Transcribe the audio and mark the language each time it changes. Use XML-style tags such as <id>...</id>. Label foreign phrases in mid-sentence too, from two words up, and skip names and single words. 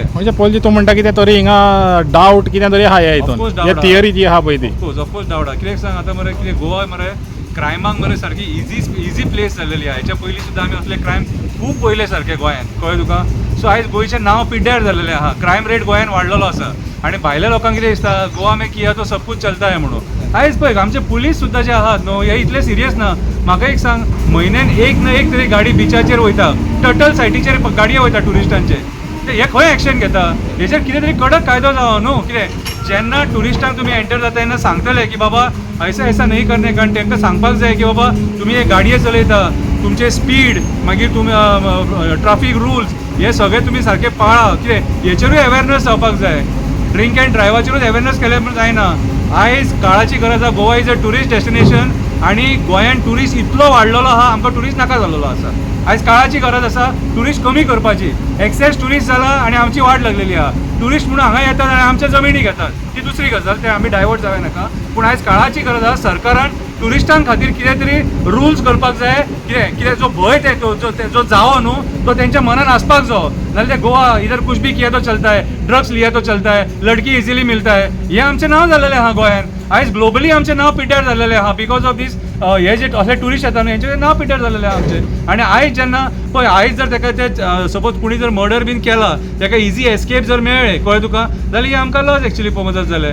<kok>म्हणजे पयलीं तूं म्हणटा कितें तरी हिंगा डावट कितें तरी आहा हितून, थियरी जी आहा पळय ती. ऑफकोर्स डावट आहा. कित्याक सांग, आतां मरे कितें गोवा मरे क्रायमाक मरे सारकी इजी प्लेस जाल्लेली आहा. हेच्या पयलीं सुद्दां आमी असले क्रायम खूब पयले सारके गोंयांत, कळ्ळें तुका. सो आयज गोंयचें नांव पिड्ड्यार जाल्लेलें आहा. क्रायम रेट गोंयांत वाडलेलो आसा आनी भायल्या लोकांक कितें दिसता</kok> <hi>गोवा में किया तो सब कुछ चलता है</hi> <kok>म्हणून. आयज पळय आमचे पुलीस सुद्दां जे आहात न्हू हे इतले सिरियस ना. म्हाका एक सांग, म्हयन्यान एक ना एक तरी गाडी बिचाचेर वयता, टर्टल सायटीचेर गाडयो वयता टुरिस्टांचे, हे खंय एक्शन घेता? हेचेर कितें तरी कडक कायदो जावो न्हू. कितें जेन्ना टुरिस्टांक तुमी एंटर जाता तेन्ना सांगतले की बाबा</kok> <hi>ऐसा ऐसा नहीं करणे,</hi> <kok>कारण तांकां सांगपाक जाय की बाबा तुमी हे गाडये चलयता, तुमचे स्पीड मागीर तुमी</kok> <en>traffic rules</en> <kok>हे सगळे तुमी सारके पाळा. कितें हेचेरूय अवेरनस जावपाक जाय.</kok> <en>drink and</en> <kok>ड्रायव्हाचेरूच अवेरनस केले म्हण जायना. आयज काळाची गरज आहा.</kok> <en>Goa is a tourist destination</en> <kok>आणि गोंयान टुरिस्ट इतलो वाडलेलो आहा, आमकां टुरिस्ट नाका जाल्लो आसा. आयज काळाची गरज आसा टुरिस्ट कमी करपाची.</kok> <en>excess tourist</en> <kok>जाला आणि आमची वाट लागलेली आहा. टुरिस्ट म्हणून हांगा येतात आणि आमच्या जमिनी घेतात, ती दुसरी गजाल, ते आमी डायवर्ट जावं नाका. पूण आयज काळाची गरज आहा सरकारान टुरिस्टां खातीर कितें तरी रुल्स करपाक जाय. कितें जो भंय ते जो जावो न्हू तो तेंच्या मनान आसपाक जावो. नाजाल्यार ते गोवा</kok> <hi>इधर कुछ भी किया तो चलता है, ड्रग्स लिया तो चलता है, लडकी इजिली मिलता है,</hi> <kok>हे आमचें नांव जाल्लेलें आहा गोंयान. आयज ग्लोबली आमचें नांव पिड्ड्यार जाल्लेलें आहा</kok> <en>because of this</en> <kok>हे जे असले टुरिस्ट येता न्हू हेंचें नांव पिड्ड्यार जाल्लेलें आहा आमचें. आनी आयज जेन्ना पळय आयज जर ताका ते सपोज कुणी जर मर्डर बीन केला, ताका</kok> <en>easy escape</en> <kok>जर मेळ्ळें कळ्ळें तुका, जाल्यार हे आमकां</kok> <en>loss actually</en> <kok>पळोवंक जालें.</kok>